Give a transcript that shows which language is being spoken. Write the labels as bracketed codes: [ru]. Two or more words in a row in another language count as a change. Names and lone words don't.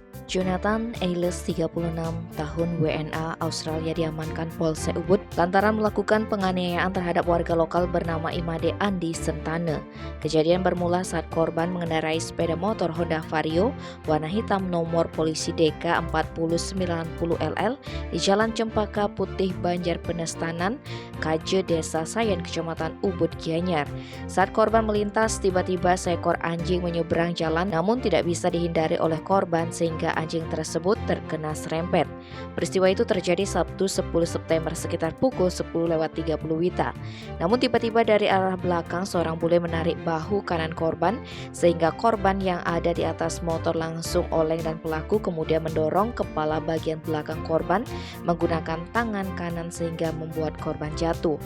[id] Jonathan Eilis, 36 tahun, WNA, Australia diamankan Polsek Ubud lantaran melakukan penganiayaan terhadap warga lokal bernama Imade Andi Sentane. Kejadian bermula saat korban mengendarai sepeda motor Honda Vario warna hitam nomor polisi DK 4090LL di Jalan Cempaka Putih, Banjar Penestanan, Kaje, Desa Sayen, Kecamatan Ubud, Gianyar. Saat korban melintas, tiba-tiba seekor anjing menyeberang jalan namun tidak bisa dihindari oleh korban sehingga anjing tersebut terkena serempet. Peristiwa itu terjadi Sabtu 10 September sekitar pukul 10.30 WITA. Namun tiba-tiba dari arah belakang seorang bule menarik bahu kanan korban sehingga korban yang ada di atas motor langsung oleng dan pelaku kemudian mendorong kepala bagian belakang korban menggunakan tangan kanan sehingga membuat korban jatuh.